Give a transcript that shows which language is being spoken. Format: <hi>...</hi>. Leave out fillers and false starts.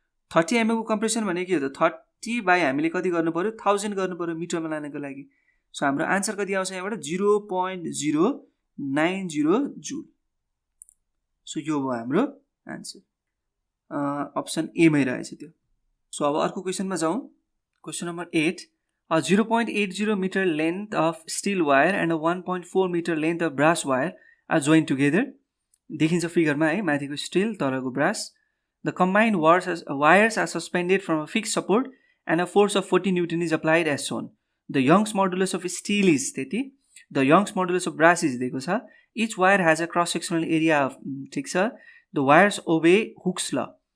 <ne>30 mm को compression भनेको के हो त? 30 बाई हामीले कति गर्नु पर्यो? 1000 गर्नु पर्यो मिटरमा लानको लागि। सो हाम्रो आन्सर कति आउँछ यहाँबाट? 0.090 जुल। सो यो भयो हाम्रो आन्सर, अप्सन ए मै रहेछ त्यो। सो अब अर्को क्वेसनमा जाउँ।</ne> <en>Question number 8, a 0.80 meter length of steel wire and a 1.4 meter length of brass wire are joined together.</en> <ne>देखिन्छ फिगरमा है, माथिको स्टिल तलको brass.</ne> <en>The combined wires are suspended from a fixed support and a force of 40 Newton is applied as shown. The Young's modulus of steel is 30. The Young's modulus of brass is</en> <ne>दिएको छ।</ne> <en>Each wire has a cross-sectional area of,</en> <ne>ठिक छ।</ne> <en>The wires obey Hooke's law.</en>